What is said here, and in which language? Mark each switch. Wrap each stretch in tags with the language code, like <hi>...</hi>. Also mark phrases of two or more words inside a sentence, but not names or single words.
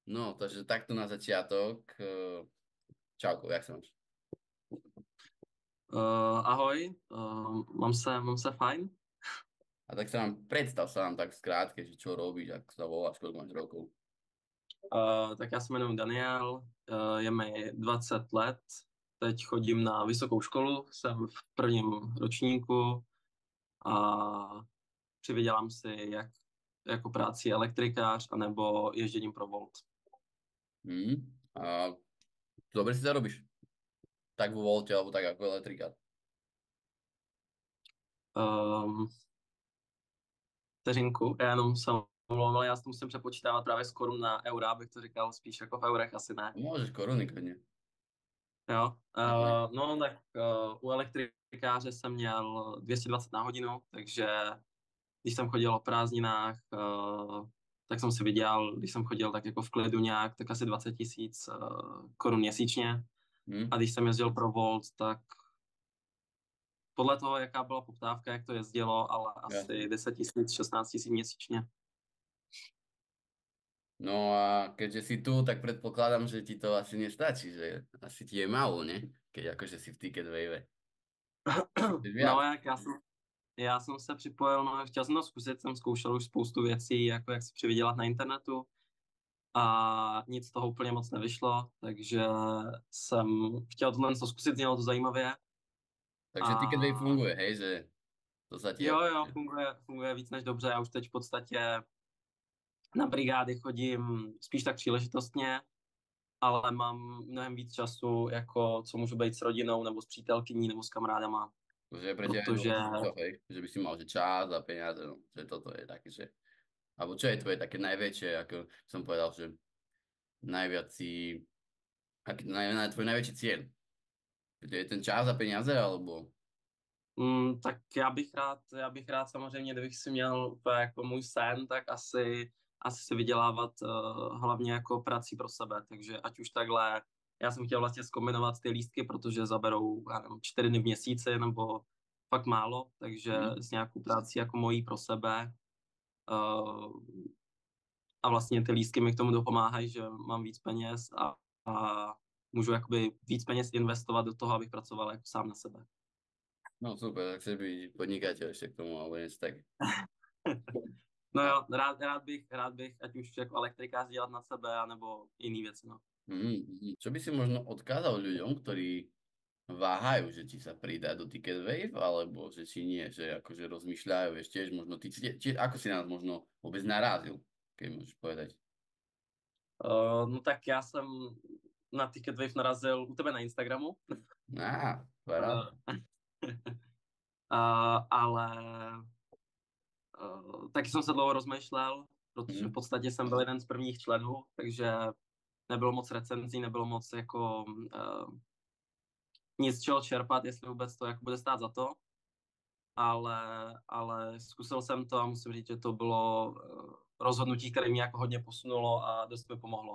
<sk>No, takže takto na začiatok. Čauko, jak sa máš?</sk> <cs>Ahoj, mám se fajn.</cs> <sk>A tak sa nám predstav sa nám tak v skrátke, že čo robíš, ako sa voláš, koľko máš rokov.</sk> <cs>Tak já se jmenuji Daniel, je mi 20 let, teď chodím na vysokou školu, jsem v prvním ročníku a přivydělám si jak jako práci elektrikář anebo ježděním pro Volt.</cs> <sk>A dobre si zarobíš. Tak vo volte, alebo tak ako elektrikár. Um,</sk> <cs>Vteřinku, já jenom jsem omlouval, já si to musím přepočítávat právě z korun na eura, abych to říkal spíš jako v eurech, asi ne.</cs> <sk>Môžeš koruny, kľudne.</sk> <cs>Jo, Mhm. no tak u elektrikáře jsem měl 220 na hodinu, takže když jsem chodil o prázdninách, tak jsem si vydělal, když jsem chodil tak jako v klidu nějak, tak asi 20 tisíc korun měsíčně. A Hm? když jsem jezdil pro Volt, tak podle toho, jaká byla poptávka, jak to jezdilo, ale</cs> <sk>Jasne.</sk> <cs>asi 10 tisíc, 16 tisíc měsíčně.</cs> <sk>No a keďže si tu, tak predpokladám, že ti to asi nestačí, že asi ti je málo, ne? Keď akože si v Ticket Wave. Chceš</sk> <cs>No,</cs> <sk>viac.</sk> <cs>já jsem se připojil, no, chtěl jsem to zkusit, jsem zkoušel už spoustu věcí, jako jak si přivydělat na internetu, a nic z toho úplně moc nevyšlo, takže jsem chtěl tohle co zkusit, znělo to zajímavě</cs> <sk>Takže Ticket Wave a funguje, hej, že to sa ti</sk> <cs>jo,</cs> <sk>ako...</sk> <cs>jo, funguje víc než dobře, já už teď v podstatě na brigády chodím spíš tak příležitostně, ale mám mnohem víc času, jako co můžu být s rodinou, nebo s přítelkyní, nebo s kamarádama,</cs> <sk>Že je pre teba je</sk> <cs>protože</cs> <sk>dôležité to, hej, že by si mal, že čas a peniaze, no, že toto je také, že... Alebo čo je tvoje také najväčšie, ako som povedal, že najviac si... Tvoj najväčší cieľ? Že to je ten čas a peniaze, alebo...</sk> <cs>tak já bych rád samozřejmě, kdybych si měl úplně jako můj sen, tak asi si vydělávat hlavně jako prací pro sebe, takže ať už takhle, já jsem chtěl vlastně zkombinovat ty lístky, protože zaberou, já nevím, 4 dny v měsíci nebo fakt málo, takže Hm? s nějakou prací jako mojí pro sebe uh, a vlastně ty lístky mi k tomu dopomáhají, že mám víc peněz a můžu jakoby víc peněz investovat do toho, abych pracoval jako sám na sebe.</cs> <sk>No super, tak chceš byť podnikateľ ešte k tomu, alebo niečo tak.</sk> <cs>No</cs> <sk>A,</sk> <cs>jo, rád bych, ať už jako elektrikář dělat na sebe, anebo jiný věci, no.</cs> <sk>Čo by si možno odkázal ľuďom, ktorí váhajú, že či sa pridá do Ticket Wave, alebo že či nie, že akože rozmýšľajú ešte, tiež možno ty, ako si nás možno vôbec narazil, keď môžeš povedať.</sk> <cs>No tak já jsem na Ticketwave narazil u tebe na Instagramu,</cs> <sk>Paráda.</sk> <cs>uh, ale taky jsem se dlouho rozmýšlel, protože v Mhm. podstatě jsem byl jeden z prvních členů, takže nebylo moc recenzí, nebylo moc jako nic čeho čerpat, jestli vůbec to jako bude stát za to, ale, ale zkusil jsem to a musím říct, že to bylo rozhodnutí, které mě jako hodně posunulo a dost mi pomohlo</cs>